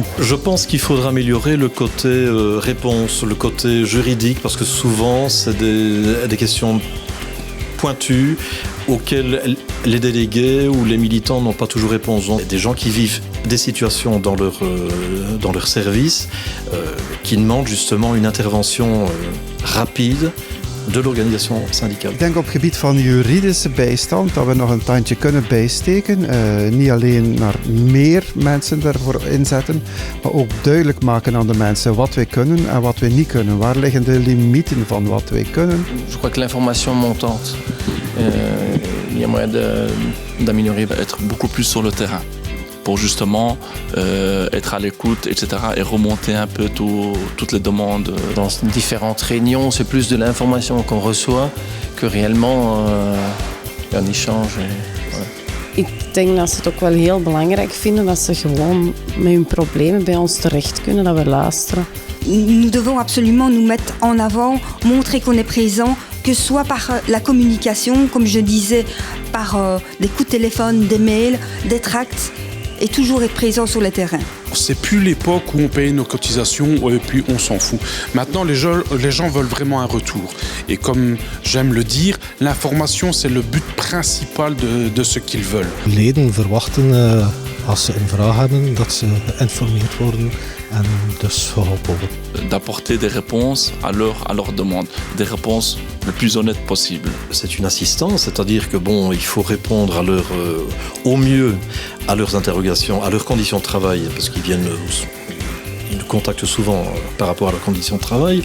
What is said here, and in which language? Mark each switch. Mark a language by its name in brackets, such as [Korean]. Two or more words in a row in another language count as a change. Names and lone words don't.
[French] Je pense qu'il faudra améliorer le côté réponse, le côté juridique, parce que souvent, c'est des questions pointues auxquelles les délégués ou les militants n'ont pas toujours réponse. Donc, des gens qui vivent des situations dans leur service qui demandent justement une intervention rapide de l'organisation syndicale. [Dutch] Ik denk op het gebied van juridische bijstand dat we nog een tandje kunnen bijsteken. Niet alleen naar meer mensen daarvoor inzetten, maar ook duidelijk maken aan de mensen wat wij kunnen en wat wij niet kunnen. Waar liggen de limieten van wat wij kunnen? [French] Je crois que l'information montante, il y a moyen d'améliorer. Être beaucoup plus sur le terrain pour justement être à l'écoute, etc. et remonter un peu toutes les demandes. Dans différentes réunions, c'est plus de l'information qu'on reçoit que réellement un échange. [Dutch] Ik denk dat ze het ook wel heel belangrijk vinden dat ze gewoon met hun problemen bij ons terecht kunnen, dat we luisteren. [French] Nous devons absolument nous mettre en avant, montrer qu'on est présent, que ce soit par la communication, comme je disais, par des coups de téléphone, des mails, des tracts, et toujours être présent sur le terrain. C'est plus l'époque où on payait nos cotisations et puis on s'en fout. Maintenant, les gens veulent vraiment un retour. Et comme j'aime le dire, l'information, c'est le but principal de ce qu'ils veulent. [Dutch] Leden verwachten, als ze een vraag hebben, dat ze geïnformeerd worden en dus geholpen worden. [French] D'apporter des réponses à leurs demandes, des réponses le plus honnêtes possible. C'est une assistance, c'est-à-dire que il faut répondre au mieux à leurs interrogations, à leurs conditions de travail, parce qu'ils nous contactent souvent par rapport à leurs conditions de travail.